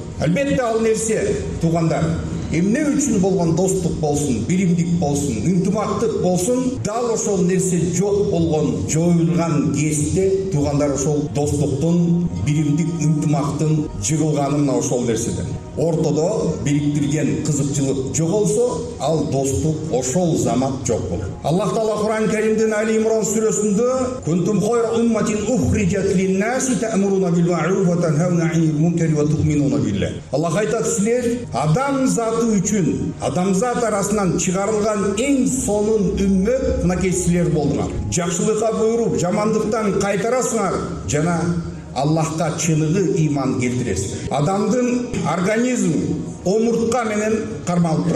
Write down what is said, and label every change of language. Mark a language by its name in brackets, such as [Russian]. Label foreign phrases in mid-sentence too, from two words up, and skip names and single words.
[Kyrgyz] Албетте ал нерсе туугандар эмне үчүн болгон достук болсун, биримдик болсун, ынтымактык болсун, дал ошол нерсе жок болгон, жоюлган кезде туугандар ошол достуктун, биримдик, ынтымактын жыгылганы мына ошол нерседен. Ортодо бириктирген кызыкчылык жоголсо, ал достук ошол замат жок болот. Аллах Таала Кур'ан Каримдин Али Имран сүрөсүндө [Arabic] "كنتم خير أمة أخرجت للناس تأمرون بالمعروف وتنهون عن المنكر وتؤمنون بالله". [Kyrgyz] Аллах айтат, силер адамзаты үчүн, адамзат арасынан чыгарылган эң сонун үммөт мынакей силер болдуңар. Жакшылыкка буйруп, жамандыктан кайтарасыңар жана Аллахка чыныгы иман келтиресиңер. Адамдын организми омуртка менен кармалып турат.